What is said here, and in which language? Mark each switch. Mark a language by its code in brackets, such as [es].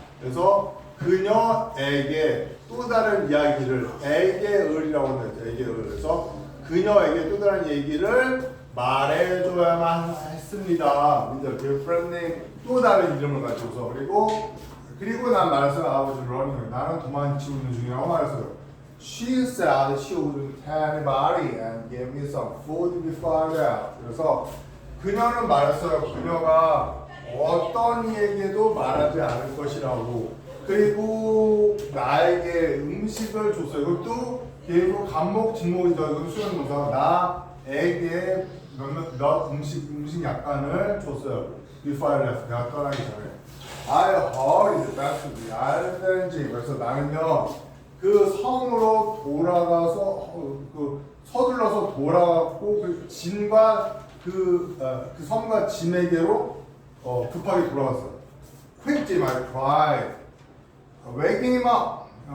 [ko] 그래서 그녀에게 또 다른 이야기를 에게을이라고 하죠. 에게을. 그래서 그녀에게 또 다른 얘기를 말해줘야만 했습니다. girlfriend이 또 다른 이름을 가지고서 그리고 난 말했어요. [en] I was running. [ko] 나는 도망치고 있는 중이라고 말했어요. [en] She said she wouldn't tell anybody and gave me some food before that. [ko] 그래서 그녀는 말했어요. 그녀가 어떤 이에게도 말하지 않을 것이라고. 그리고 나에게 음식을 줬어요. 이것도 그리고 간목, 진목이죠. 이건 수행동사. 나에게 몇 음식 약간을 줬어요. [en] Before I left. [ko] 내가 떠나기 전에. [en] I hurried back to the island. [ko] 그래서 나는요, 그 성으로 돌아가서, 서둘러서 돌아갔고, 그 진과 그 성과 진에게로 급하게 돌아갔어요. [en] Quickly, I cried. Waking him up.